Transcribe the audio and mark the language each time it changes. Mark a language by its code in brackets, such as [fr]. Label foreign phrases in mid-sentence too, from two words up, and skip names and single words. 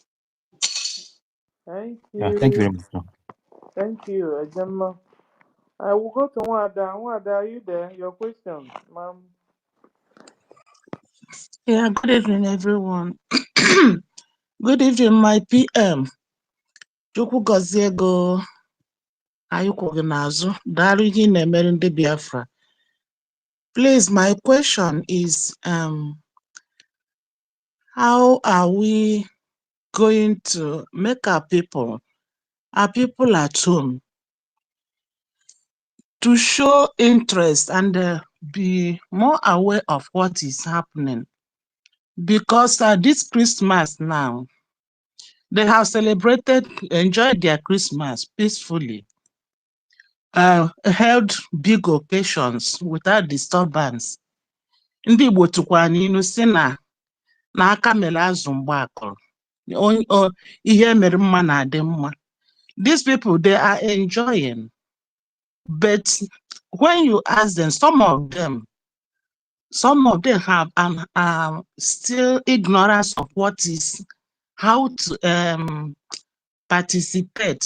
[en] Thank Yeah, thank you you. very much, sir. Thank you, Gemma. I will go to Wada. Wada, are you there? Your question, ma'am. Yeah, good evening, everyone. Good evening, my PM. [ig] Chukwu gọzie ego anyị kwụ gị n'azụ. Daalụ ihe ị na-emere ndị Biafra. [en] Please, my question is, how are we going to make our people at home, to show interest and be more aware of what is happening? Because this Christmas now, they have enjoyed their Christmas peacefully, held big occasions without disturbance. [ig] Ndị Igbo tụkwara n'ilu sị na aka mere azụ mgbe akọrọ. Ihe mere mma na-adị mma. [en] These people, they are enjoying. But when you ask them, some of them have still ignorance of how to participate.